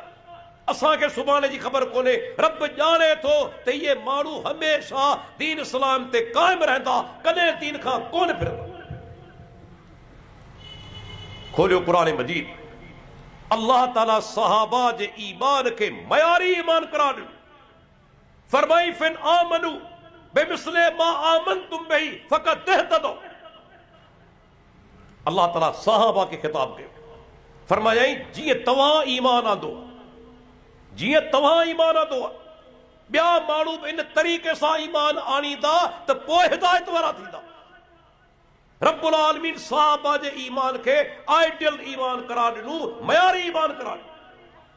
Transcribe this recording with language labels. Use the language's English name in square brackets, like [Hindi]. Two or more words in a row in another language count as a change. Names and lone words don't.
[Sindhi] असांखे सुभाणे जी ख़बर कोन्हे, रब ॼाणे थो त इहे माण्हू हमेशह दीन इस्लाम ते क़ाइमु रहंदा, कॾहिं दीन खां कोन फिरंदा। खोलियो क़ुरान मजीद, [Arabic] الله تعالى [Sindhi] सहाबा जे ईमान खे मयारी ईमान करार ॾिनो। [Arabic] फरमाई فإن آمنوا بمثل ما آمنتم به فقد اهتدوا. الله تعالى [Sindhi] सहाबा खे ख़िताब कयो, फरमायाई जीअं तव्हां ईमान आंदो, जीअं तव्हां ईमान आंदो आहे, ॿिया माण्हू बि इन तरीक़े सां ईमान आणींदा त पोइ हिदायत वारा थींदा। [Arabic] رب العالمين [Sindhi] सहाबा जे ईमान खे आइडियल ईमान करार ॾिनो, मयारी ईमान करार ॾिनो।